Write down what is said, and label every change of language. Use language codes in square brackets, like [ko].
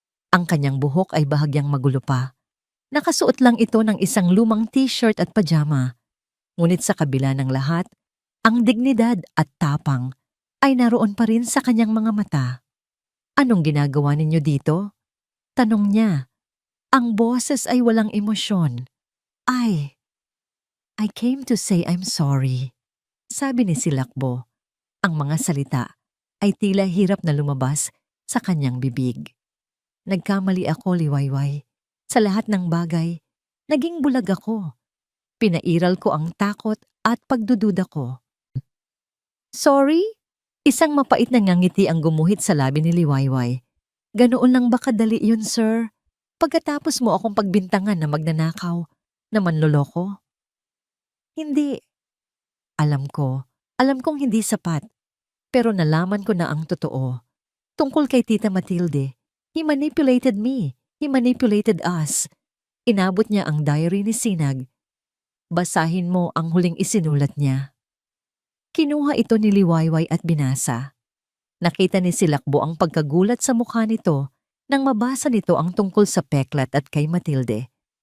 [tl] Ang kanyang buhok ay bahagyang magulo pa. Nakasuot lang ito ng isang lumang t-shirt at pajama. Ngunit sa kabila ng lahat, ang dignidad at tapang ay naroon pa rin sa kanyang mga mata. "Anong ginagawa ninyo dito?" tanong niya. Ang boses ay walang emosyon. [en] I came to say I'm sorry," [tl] sabi ni Silakbo. Ang mga salita ay tila hirap na lumabas sa kanyang bibig. "Nagkamali ako, Liwayway. Sa lahat ng bagay, naging bulag ako. Pinairal ko ang takot at pagdududa ko." "Sorry? Isang mapait na ngangiti ang gumuhit sa labi ni Liwayway. Ganoon lang ba kadali yun, sir? Pagkatapos mo akong pagbintangan na magnanakaw, na manloloko? Hindi. Alam kong hindi sapat. Pero nalaman ko na ang totoo. Tungkol kay Tita Matilde, [en] he manipulated me. He manipulated us. [tl] Inabot niya ang diary ni Sinag. Basahin mo ang huling isinulat niya. Kinuha ito ni Liwayway at binasa. Nakita ni Silakbo ang pagkagulat sa mukha nito nang mabasa nito ang tungkol sa peklat at kay Matilde.